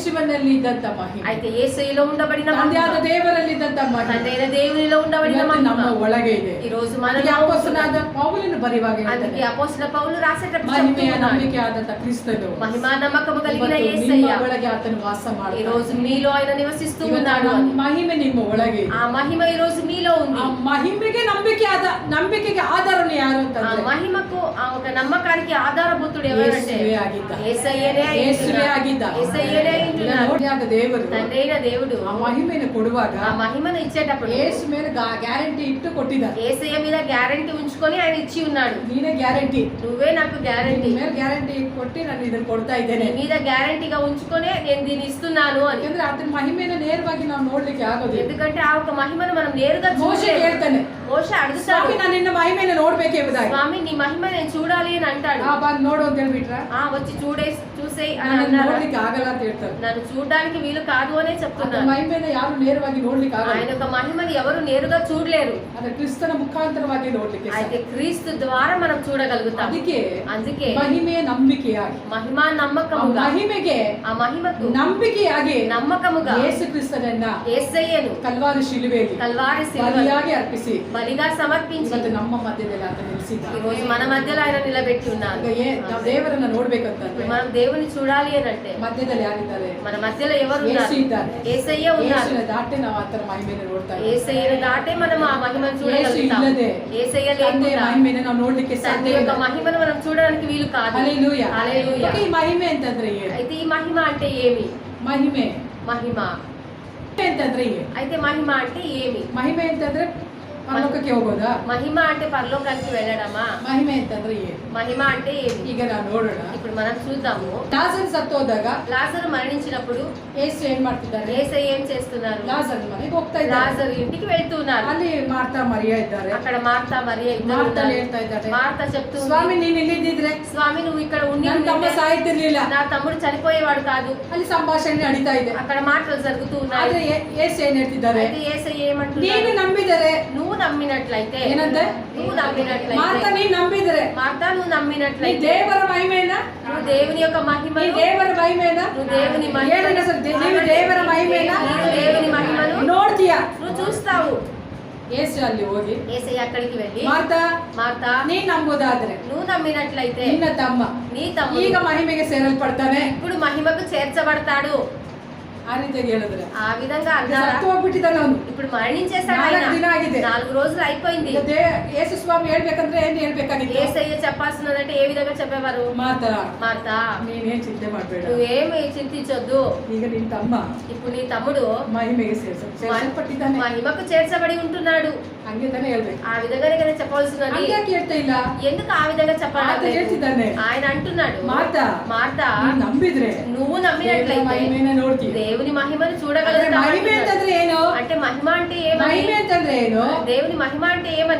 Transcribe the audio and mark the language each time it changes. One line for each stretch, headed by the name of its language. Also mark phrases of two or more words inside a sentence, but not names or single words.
Kannada: ಆತನಲ್ಲಿ ಇದ್ದಂತ ಮಹಿಮೆ,
Telugu: అయితే యేసయ్యలో ఉండబడిన
Kannada: ತಂದೆಯಾದ ದೇವರಲ್ಲಿ ಇದ್ದಂತ ಮಹಿಮೆ
Telugu: తండ్రైన దేవునిలో ఉండబడిన
Kannada: ಇವತ್ತು
Telugu: మహిమ
Kannada: ನಮ್ಮ ಒಳಗೆ ಇದೆ.
Telugu: ఈ రోజు
Kannada: ಅದಕ್ಕೆ
Telugu: మనలో
Kannada: ಅಪೊಸ್ತಲನಾದ ಪೌಲನು ಬರೆಯುವಾಗ
Telugu: అందుకే
Kannada: ಹೇಳ್ತಾನೆ,
Telugu: అపోస్తల పౌలు రాసేటప్పుడు
Kannada: ಮಹಿಮೆಯ
Telugu: చెప్తున్నాడు,
Kannada: ನಂಬಿಕೆ ಆದಂತ ಕ್ರಿಸ್ತನು
Telugu: మహిమా నమ్మకము కలిగిన
Kannada: ಇವತ್ತು
Telugu: యేసయ్య
Kannada: ನಿಮ್ಮ ಒಳಗೆ ಆತನು ವಾಸ
Telugu: ఈ
Kannada: ಮಾಡ್ತಾನೆ.
Telugu: రోజు మీలో ఆయన నివసిస్తూ
Kannada: ಇವತ್ತು
Telugu: ఉన్నాడు
Kannada: ನಮ್ಮ ಮಹಿಮೆ ನಿಮ್ಮ ಒಳಗೆ ಇದೆ.
Telugu: ఆ మహిమ ఈ రోజు మీలో ఉంది.
Kannada: ಆ మహిಮೆಗೆ ನಂಬಿಕೆಗೆ ಆಧಾರನು ಯಾರು
Telugu: ఆ
Kannada: ಅಂತಂದ್ರೆ
Telugu: మహిమకు ఆ ఒక నమ్మకానికి ఆధారభూతుడు ఎవరంటే
Kannada: ಯೇಸುವೇ ಆಗಿದ್ದ.
Telugu: యేసయ్యనే
Kannada: ಯೇಸುವೇ ಆಗಿದ್ದ.
Telugu: యేసయ్యనే అయ్యున్నాడు.
Kannada: ನೋಡಿಯಾದ ದೇವರು
Telugu: తండ్రైన దేవుడు
Kannada: ಆ ಮಹಿಮೆಯನ್ನು ಕೊಡುವಾಗ
Telugu: ఆ మహిమను ఇచ్చేటప్పుడు
Kannada: ಯೇಸು ಮೇಲೆ ಗ್ಯಾರಂಟಿ ಇಟ್ಟು ಕೊಟ್ಟಿದ್ದಾರೆ.
Telugu: యేసయ్య మీద గ్యారెంటీ ఉంచుకొని ఆయన ఇచ్చి ఉన్నాడు.
Kannada: ನೀನೇ ಗ್ಯಾರಂಟಿ,
Telugu: నువ్వే నాకు గ్యారెంటీ,
Kannada: ಮೇಲೆ ಗ್ಯಾರಂಟಿ ಕೊಟ್ಟು ನಾನು ಇದನ್ನು ಕೊಡ್ತಾ
Telugu: నీ
Kannada: ಇದ್ದೇನೆ.
Telugu: మీద గ్యారెంటీగా ఉంచుకొని నేను దీన్ని ఇస్తున్నాను అని.
Kannada: ಯಾಕಂದ್ರೆ ಆತನ ಮಹಿಮೆಯನ್ನು ನೇರವಾಗಿ ನಾವು ನೋಡ್ಲಿಕ್ಕೆ ಆಗೋದಿಲ್ಲ.
Telugu: ఎందుకంటే ఆ ఒక మహిమను మనం నేరుగా
Kannada: ಮೋಶೆ
Telugu: చూడలేము.
Kannada: ಹೇಳ್ತಾನೆ,
Telugu: మోషే అడుగుతాడు,
Kannada: ಸ್ವಾಮಿ ನಾನು ನಿನ್ನ ಮಹಿಮೆಯನ್ನು ನೋಡ್ಬೇಕೆ ಎಂಬುದಾಗಿ.
Telugu: స్వామి నీ మహిమ నేను చూడాలి అని అంటాడు.
Kannada: ಬಂದು ನೋಡು ಅಂತ ಹೇಳ್ಬಿಟ್ರ,
Telugu: వచ్చి చూసేయి అని
Kannada: ನಾನು
Telugu: అన్నాడు.
Kannada: ನೋಡ್ಲಿಕ್ಕೆ ಆಗಲ್ಲ ಅಂತ ಹೇಳ್ತಾರೆ.
Telugu: నన్ను చూడడానికి వీలు కాదు అనే
Kannada: ಆತನ
Telugu: చెప్తున్నాను.
Kannada: ಮಹಿಮೆಯನ್ನು ಯಾರು ನೇರವಾಗಿ ನೋಡ್ಲಿಕ್ಕೆ ಆಗಲ್ಲ.
Telugu: ఆయన యొక్క మహిమని ఎవరు నేరుగా చూడలేరు.
Kannada: ಅದು ಕ್ರಿಸ್ತನ ಮುಖಾಂತರವಾಗಿ ನೋಡ್ಲಿಕ್ಕೆ
Telugu: అయితే ಕ್రీస్తు ద్వారా మనం చూడగలుగుతాం.
Kannada: ಅದಕ್ಕೆ ಮಹಿಮೆಯ ನಂಬಿಕೆಯಾಗಿ,
Telugu: మహిమా నమ్మకముగా,
Kannada: ಮಹಿಮೆಗೆ
Telugu: ఆ మహిమకు
Kannada: ನಂಬಿಕೆಯಾಗಿ
Telugu: నమ్మకముగా
Kannada: ಯೇಸು ಕ್ರಿಸ್ತನನ್ನ
Telugu: యేసయ్యను
Kannada: ಕಲ್ವಾರಿ ಶಿಲುಬೆಯಲ್ಲಿ
Telugu: కల్వారి శిలువలో
Kannada: ಬಲಿಯಾಗಿ ಅರ್ಪಿಸಿ
Telugu: బలిగా సమర్పించి
Kannada: ಇವತ್ತು ನಮ್ಮ ಮಧ್ಯದಲ್ಲಿ ಆತ ನಿಲ್ಲಿಸಿದ್ದಾನೆ.
Telugu: ఈ రోజు మన మధ్యలో ఆయన నిలబెట్టి ఉన్నారు.
Kannada: ನಾವು ದೇವರನ್ನ ನೋಡ್ಬೇಕಂತಂದ್ರೆ
Telugu: మనం దేవుని చూడాలి అని అంటే
Kannada: ಮಧ್ಯದಲ್ಲಿ ಯಾರಿದ್ದಾರೆ?
Telugu: మన మధ్యలో ఎవరు
Kannada: ಯೇಸು
Telugu: ఉన్నారు?
Kannada: ಇದ್ದಾನೆ.
Telugu: యేసయ్య ఉన్నారు.
Kannada: ಯೇಸುವಿನ ದಾಟೆ ನಾವು ಆತನ ಮಹಿಮೆಯನ್ನು ನೋಡ್ತಾ ಇದ್ದೇವೆ.
Telugu: యేసయ్యను దాటే మనం ఆ మహిమను
Kannada: ಯೇಸು
Telugu: చూడగలుగుతాం.
Kannada: ಇಲ್ಲದೆ
Telugu: యేసయ్య
Kannada: ತಂದೆಯ
Telugu: లేకుండా
Kannada: ಮಹಿಮೆಯನ್ನು ನಾವು ನೋಡ್ಲಿಕ್ಕೆ
Telugu: తండ్రి
Kannada: ಸಾಧ್ಯ
Telugu: యొక్క
Kannada: ಇಲ್ಲ.
Telugu: మహిమను మనం చూడడానికి వీలు కాదు.
Kannada: ಹಲ್ಲೆಲೂಯಾ.
Telugu: హల్లెలూయా.
Kannada: ಈ ಮಹಿಮೆ ಅಂತಂದ್ರೆ ಏನು?
Telugu: అయితే ఈ మహిమ అంటే ఏమి?
Kannada: ಮಹಿಮೆ
Telugu: మహిమ
Kannada: ಅಂತಂದ್ರೆ ಏನು?
Telugu: అయితే మహిమ అంటే ఏమి?
Kannada: ಮಹಿಮೆ ಅಂತಂದ್ರೆ ಪರಲೋಕಕ್ಕೆ ಹೋಗೋದಾ?
Telugu: మహిమ అంటే పరలోకానికి వెళ్ళడమా?
Kannada: ಮಹಿಮೆ ಅಂತಂದ್ರೆ ಏನು?
Telugu: మహిమ అంటే ఏమి?
Kannada: ಈಗ ನಾವು ನೋಡೋಣ.
Telugu: ఇప్పుడు మనం చూద్దాము.
Kannada: ಲಾಜರ್ ಸತ್ತೋದಾಗ
Telugu: లాజరు మరణించినప్పుడు
Kannada: ಯೇಸು ಏನ್ ಮಾಡ್ತಿದ್ದಾರೆ?
Telugu: యేసయ్య ఏం చేస్తున్నారు?
Kannada: ಲಾಜರ್ ಮನೆಗೆ ಹೋಗ್ತಾ ಇದ್ದಾರೆ.
Telugu: లాజరు ఇంటికి వెళ్తున్నారు.
Kannada: ಅಲ್ಲಿ ಮಾರ್ತಾ ಮರಿಯಾ ಇದ್ದಾರೆ.
Telugu: అక్కడ మార్తా మరియ ఇద్దరు
Kannada: ಮಾರ್ತಾ
Telugu: ఉన్నారు.
Kannada: ಹೇಳ್ತಾ ಇದ್ದಾರೆ,
Telugu: మార్తా చెప్తుంది,
Kannada: ಸ್ವಾಮಿ ನೀನ್ ಇಲ್ಲಿದ್ದಿದ್ರೆ
Telugu: స్వామి నువ్వు ఇక్కడ ఉండి
Kannada: ನನ್ನ ತಮ್ಮ
Telugu: ఉంటే
Kannada: ಸಾಯ್ತಿರ್ಲಿಲ್ಲ.
Telugu: నా తమ్ముడు చనిపోయేవాడు కాదు.
Kannada: ಅಲ್ಲಿ ಸಂಭಾಷಣೆ ನಡೀತಾ ಇದೆ.
Telugu: అక్కడ మాటలు జరుగుతూ ఉన్నాయి.
Kannada: ಆದ್ರೆ ಯೇಸು ಏನ್ ಹೇಳ್ತಿದ್ದಾರೆ?
Telugu: అయితే యేసయ్య ఏమంటున్నాడు?
Kannada: ನೀನು ನಂಬಿದರೆ,
Telugu: నువ్వు నమ్మినట్లయితే,
Kannada: ಏನಂತೆ?
Telugu: నువ్వు నమ్మినట్లయితే,
Kannada: ಮಾರ್ತಾ ನೀನ್ ನಂಬಿದರೆ,
Telugu: మార్తా నువ్వు
Kannada: ನೀ
Telugu: నమ్మినట్లయితే,
Kannada: ದೇವರ ಮಹಿಮೆಯನ್ನ,
Telugu: నువ్వు దేవుని యొక్క
Kannada: ನೀ
Telugu: మహిమను,
Kannada: ದೇವರ ಮಹಿಮೆಯನ್ನ,
Telugu: నువ్వు దేవుని
Kannada: ಏನು
Telugu: మహిమను,
Kannada: ಸರ್, ನೀವು ದೇವರ ಮಹಿಮೆಯನ್ನ
Telugu: నీవు దేవుని మహిమను
Kannada: ನೋಡ್ತೀಯಾ?
Telugu: నువ్వు చూస్తావు.
Kannada: ಯೇಸು ಅಲ್ಲಿ ಹೋಗಿ,
Telugu: యేసయ్య అక్కడికి వెళ్ళి,
Kannada: ಮಾರ್ತಾ
Telugu: మార్తా
Kannada: ನೀನ್ ನಂಬುದಾದ್ರೆ
Telugu: నువ్వు నమ్మినట్లయితే
Kannada: ನಿನ್ನ ತಮ್ಮ
Telugu: నీ తమ్ముడు
Kannada: ಈಗ ಮಹಿಮೆಗೆ ಸೇರಲ್ಪಡ್ತಾನೆ.
Telugu: ఇప్పుడు మహిమకు చేర్చబడతాడు.
Kannada: ಆ ರೀತಿಯಾಗಿ ಹೇಳಿದ್ರೆ
Telugu: ఆ విధంగా అన్నారా?
Kannada: ಸತ್ತು ಹೋಗ್ಬಿಟ್ಟಿದ್ದಾನೆ ಅವನು.
Telugu: ఇప్పుడు మరణించేశాడు ఆయన.
Kannada: 4 ದಿನ ಆಗಿದೆ.
Telugu: 4 రోజులు అయిపోయింది.
Kannada: ಯೇಸು ಸ್ವಾಮಿ ಹೇಳ್ಬೇಕಂದ್ರೆ ಏನ್ ಹೇಳ್ಬೇಕಾಗಿತ್ತು?
Telugu: యేసయ్య చెప్పాల్సినదంటే ఏ విధంగా చెప్పేవారు?
Kannada: ಮಾತಾ
Telugu: మార్తా
Kannada: ನೀನೇನ್ ಚಿಂತೆ ಮಾಡ್ಬೇಡ,
Telugu: నువ్వేమి చింతించొద్దు,
Kannada: ಈಗ ನಿನ್ ತಮ್ಮ
Telugu: ఇప్పుడు నీ తమ్ముడు
Kannada: ಮಹಿಮೆಗೆ ಸೇರ್ಸಲ್ಪಟ್ಟಿದ್ದಾನೆ.
Telugu: మహిమకు చేర్చబడి ఉంటున్నాడు.
Kannada: ಹಂಗೆ ತಾನೇ ಹೇಳ್ಬೇಕು.
Telugu: ఆ విధంగానే కదా చెప్పాల్సినది.
Kannada: ಹಂಗ್ಯಾಕೆ ಹೇಳ್ತಾ ಇಲ್ಲ?
Telugu: ఎందుకు ఆ విధంగా
Kannada: ಆತ
Telugu: చెప్పాలి?
Kannada: ಹೇಳ್ತಿದ್ದಾನೆ,
Telugu: ఆయన అంటున్నాడు,
Kannada: ಮಾತಾ
Telugu: మార్తా
Kannada: ನೀನ್ ನಂಬಿದ್ರೆ
Telugu: నువ్వు
Kannada: ದೇವರ
Telugu: నమ్మినట్లయితే
Kannada: ಮಹಿಮೆನ ನೋಡ್ತೀವಿ.
Telugu: దేవుని మహిమను
Kannada: ಆದ್ರೆ
Telugu: చూడగలుగుతావు.
Kannada: ಮಹಿಮೆ ಅಂತಂದ್ರೆ ಏನು?
Telugu: అంటే మహిమ అంటే ఏమని?
Kannada: ಮಹಿಮೆ ಅಂತಂದ್ರೆ ಏನು?
Telugu: దేవుని మహిమ అంటే ఏమని?